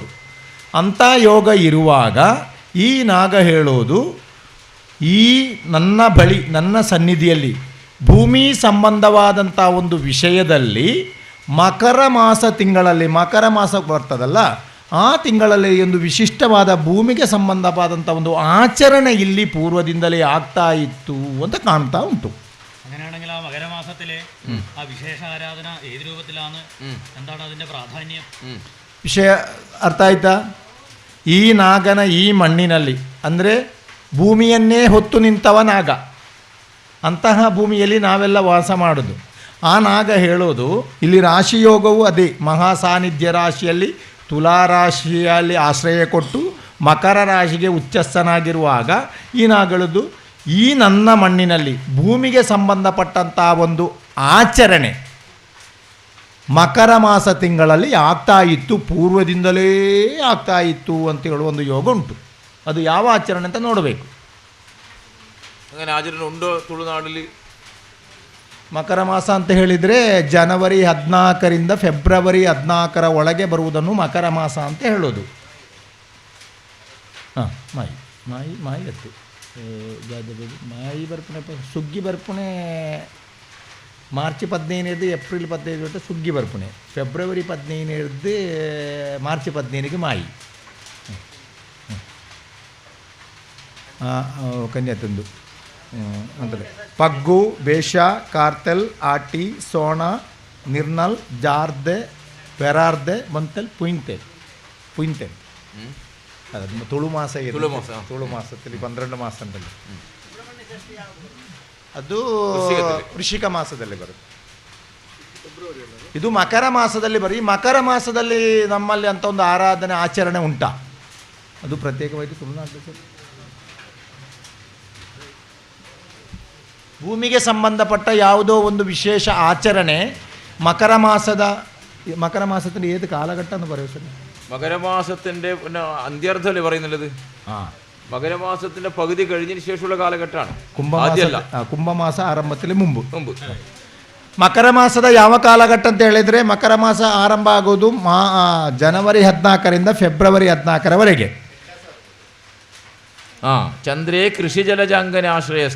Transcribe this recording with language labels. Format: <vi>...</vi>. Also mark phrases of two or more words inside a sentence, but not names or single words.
<kn>ಅಂಥ ಯೋಗ ಇರುವಾಗ ಈ ನಾಗ ಹೇಳೋದು, ಈ ನನ್ನ ಬಳಿ ನನ್ನ ಸನ್ನಿಧಿಯಲ್ಲಿ ಭೂಮಿ ಸಂಬಂಧವಾದಂಥ ಒಂದು ವಿಷಯದಲ್ಲಿ ಮಕರ ಮಾಸ ತಿಂಗಳಲ್ಲಿ, ಮಕರ ಮಾಸ ಬರ್ತದಲ್ಲ ಆ ತಿಂಗಳಲ್ಲಿ ಒಂದು ವಿಶಿಷ್ಟವಾದ ಭೂಮಿಗೆ ಸಂಬಂಧವಾದಂಥ ಒಂದು ಆಚರಣೆ ಇಲ್ಲಿ ಪೂರ್ವದಿಂದಲೇ ಆಗ್ತಾ ಇತ್ತು ಅಂತ ಕಾಣ್ತಾ ಉಂಟು.</kn> <ml>അങ്ങനെയാണെങ്കിൽ ആ മകരമാസത്തിലെ ആ വിശേഷ ആരാധന ഏത് രൂപത്തിലാണ്, എന്താണ് അതിൻ്റെ പ്രാധാന്യം?</ml> <kn>ವಿಷಯ ಅರ್ಥ ಆಯ್ತಾ? ಈ ನಾಗನ ಈ ಮಣ್ಣಿನಲ್ಲಿ ಅಂದರೆ ಭೂಮಿಯನ್ನೇ ಹೊತ್ತು ನಿಂತವ ನಾಗ, ಅಂತಹ ಭೂಮಿಯಲ್ಲಿ ನಾವೆಲ್ಲ ವಾಸ ಮಾಡೋದು. ಆ ನಾಗ ಹೇಳೋದು ಇಲ್ಲಿ ರಾಶಿಯೋಗವು ಅದೇ ಮಹಾ ಸಾನ್ನಿಧ್ಯ ರಾಶಿಯಲ್ಲಿ ತುಲಾ ರಾಶಿಯಲ್ಲಿ ಆಶ್ರಯ ಕೊಟ್ಟು ಮಕರ ರಾಶಿಗೆ ಉಚ್ಚಸ್ಥನಾಗಿರುವಾಗ ಈ ನಾಗಳದು ಈ ನನ್ನ ಮಣ್ಣಿನಲ್ಲಿ ಭೂಮಿಗೆ ಸಂಬಂಧಪಟ್ಟಂಥ ಒಂದು ಆಚರಣೆ ಮಕರ ಮಾಸ ತಿಂಗಳಲ್ಲಿ ಆಗ್ತಾ ಇತ್ತು, ಪೂರ್ವದಿಂದಲೇ ಆಗ್ತಾ ಇತ್ತು ಅಂತ ಹೇಳುವ ಒಂದು ಯೋಗ ಉಂಟು. ಅದು ಯಾವ ಆಚರಣೆ ಅಂತ ನೋಡಬೇಕು.</kn> <ml>അങ്ങനെ ആചരണ ഉണ്ടോ ತುಳುನಾಡಲ್ಲಿ?</ml> <kn>ಮಕರ ಮಾಸ ಅಂತ ಹೇಳಿದರೆ ಜನವರಿ 14ರಿಂದ ಫೆಬ್ರವರಿ 14ರ ಒಳಗೆ ಬರುವುದನ್ನು ಮಕರ ಮಾಸ ಅಂತ ಹೇಳೋದು. ಹಾಂ,</kn> <tcy>ಮಾಯಿ ಮಾಯಿ ಮಾಯಿ ಅತ್ತು ಮಾಯಿ ಬರ್ಪಣೆ ಸುಗ್ಗಿ ಬರ್ಪಣೆ ಮಾರ್ಚ್ 15 ಏಪ್ರಿಲ್ 15 തൊട്ട് ಸುಗ್ಗಿ ಬರ್ಪಣೆ, ಫೆಬ್ರವರಿ 15 ಮಾರ್ಚ್ 15 ಮಾಯಿ. ಕನ್ಯಾತಂದು ಅಂದರೆ ಪಗ್ಗು, ಬೇಷ, ಕಾರ್ತೆಲ್, ಆಟಿ, ಸೋಣ, ನಿರ್ನಲ್, ಜಾರ್ದೆ, ಪೆರಾರ್ದೆ, ಮಂತೆಲ್, ಪುಯಿಂತೆಲ್.</tcy> <kn>ಅದು ತುಳು ಮಾಸ ಇದೆ. ತುಳು ಮಾಸದಲ್ಲಿ 12 ಮಾಸ ಉಂಟಲ್ಲ, ಅದು ವೃಶ್ಚಿಕ ಮಾಸದಲ್ಲಿ ಬರುತ್ತೆ. ಇದು ಮಕರ ಮಾಸದಲ್ಲಿ ಬರೀ ಮಕರ ಮಾಸದಲ್ಲಿ ನಮ್ಮಲ್ಲಿ ಅಂತ ಒಂದು ಆರಾಧನೆ ಆಚರಣೆ ಉಂಟಾ? ಅದು ಪ್ರತ್ಯೇಕವಾಗಿ ತುಳುನಾಡು ಭೂಮಿಗೆ ಸಂಬಂಧಪಟ್ಟ ಯಾವುದೋ ಒಂದು ವಿಶೇಷ ಆಚರಣೆ</kn> <ml>മകര മാസത്തിൻ്റെ ഏത് കാലഘട്ടം എന്ന് പറയൂ സർ? മകരമാസത്തിൻ്റെ പിന്നെ അന്ത്യർത്ഥമല്ലേ പറയുന്നുള്ളത്? മകരമാസത്തിന്റെ പകുതി കഴിഞ്ഞതിന് ശേഷമുള്ള കാലഘട്ടമാണ്.</ml> <kn>ಕುಂಭಮಾಸ ಆರಂಭದಲ್ಲಿ ಮುಂಬು. ಮಕರ ಮಾಸದ ಯಾವ ಕಾಲಘಟ್ಟ ಅಂತ ಹೇಳಿದರೆ ಮಕರ ಮಾಸ ಆರಂಭ ಆಗೋದು ಜನವರಿ 14ರಿಂದ ಫೆಬ್ರವರಿ 14ರವರೆಗೆ.</kn> <sa>ಚಂದ್ರೇ ಕೃಷಿ ಜಲಜಾಂಗನಾಶ್ರಯಶ್ಚ,</sa>